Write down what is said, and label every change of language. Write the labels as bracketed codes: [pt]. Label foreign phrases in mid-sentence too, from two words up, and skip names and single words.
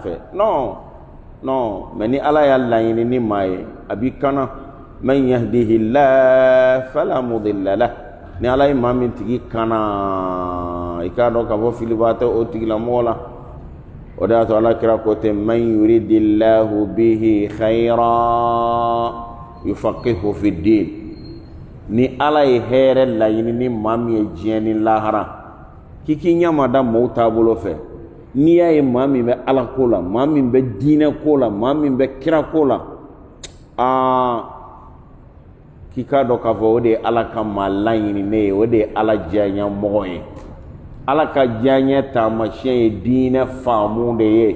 [bm] fɛ [fr] non mais [bm] ni ala y'a laɲini ni maa ye a b'i kana [ar] من يهده الله فلا مضل له [bm] ni ala ye maa min tigi kana i k'a dɔn k'a fɔ filiba tɛ o tigilamɔgɔ la o de y'a to ala kira ko ten [ar] من يرد الله به خيرا يفقهه في الدين [bm] ni ala ye hɛrɛ laɲini ni maa min ye diɲɛ ni lahara k'i k'i ɲɛma da mɔgɔw taabolo fɛ n'i y'a ye maa min bɛ ala ko la maa min bɛ diinɛ ko la maa min bɛ kira ko la k'i k'a dɔn k'a fɔ o de ye ala ka maa laɲininen ye o de ye ala diyaɲɛmɔgɔ ye ala ka diyaɲɛ taamasiyɛn ye diinɛ faamu de ye